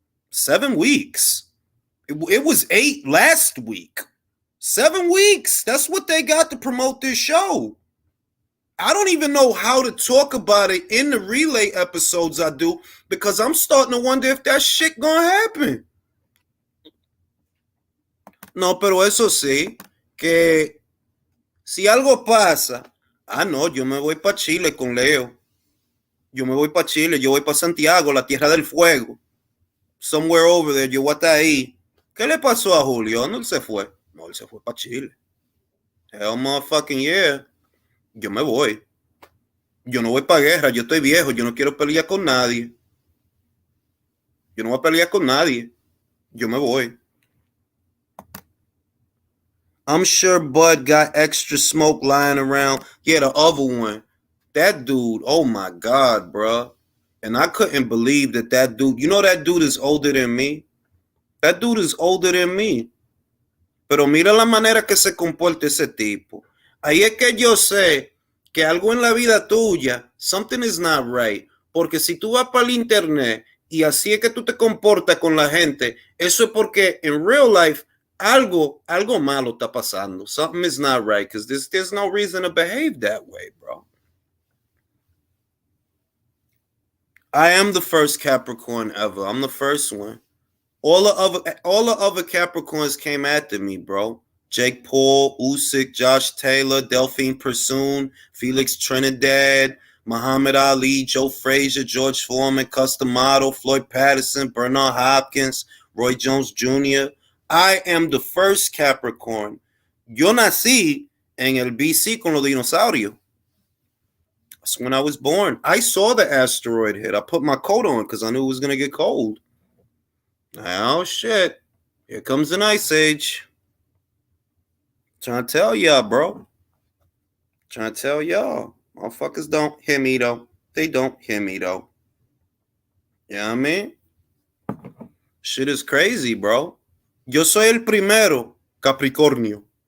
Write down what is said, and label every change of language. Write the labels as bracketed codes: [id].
[en] 7 weeks. It was 8 last week. 7 weeks. That's what they got to promote this show. I don't even know how to talk about it in the relay episodes I do, because I'm starting to wonder if that shit gonna happen. [es] No, pero eso sí, que si algo pasa, no, yo me voy para Chile con Leo. Yo me voy para Chile, yo voy para Santiago, la Tierra del Fuego. [en] Somewhere over there, [es] yo voy a estar ahí. ¿Qué le pasó a Julio? ¿Dónde él se fue? No, él se fue para Chile. [en] Hell motherfucking yeah. [es] Yo me voy. Yo no voy para guerra, yo estoy viejo, yo no quiero pelear con nadie. Yo no voy a pelear con nadie. Yo me voy. [en] I'm sure Bud got extra smoke lying around. Yeah, the other one. That dude, oh my God, bro. And I couldn't believe that dude, you know that dude is older than me? That dude is older than me. [es] Pero mira la manera que se comporta ese tipo. Ahí es que yo sé que algo en la vida tuya, [en] something is not right. [es] Porque si tú vas para el internet y así es que tú te comportas con la gente, eso es porque en [en] real life [es] algo malo está pasando. [en] Something is not right because there's no reason to behave that way, bro. I am the first Capricorn ever. I'm the first one. All the other Capricorns came after me, bro. Jake Paul, Usyk, Josh Taylor, Delphine Pursoon, Felix Trinidad, Muhammad Ali, Joe Frazier, George Foreman, Custom Model, Floyd Patterson, Bernard Hopkins, Roy Jones Jr. I am the first Capricorn. [es] Yo nací en el BC con los dinosaurios. [en] That's when I was born. I saw the asteroid hit. I put my coat on because I knew it was going to get cold. Oh, shit. Here comes an ice age. Trying to tell y'all, bro. Trying to tell y'all. Motherfuckers don't hear me, though. They don't hear me, though. You know what I mean? Shit is crazy, bro. [es] Yo soy el primero, Capricornio.